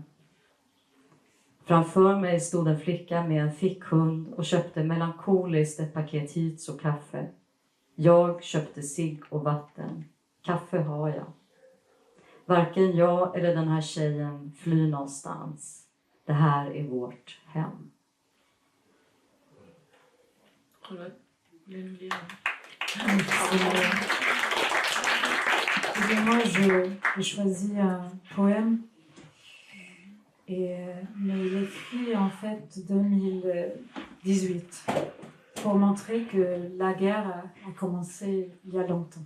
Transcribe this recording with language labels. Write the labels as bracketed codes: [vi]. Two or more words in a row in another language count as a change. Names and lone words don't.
[sv] Framför mig stod en flicka med en fickhund och köpte melankoliskt ett paket hits och kaffe. Jag köpte cigg och vatten. Kaffe har jag. Varken jag eller den här tjejen flyr någonstans. Det här är vårt hem. [fr] Moi, j'ai choisi un poème, mais il est écrit en fait 2018 pour montrer que la guerre a commencé il y a longtemps.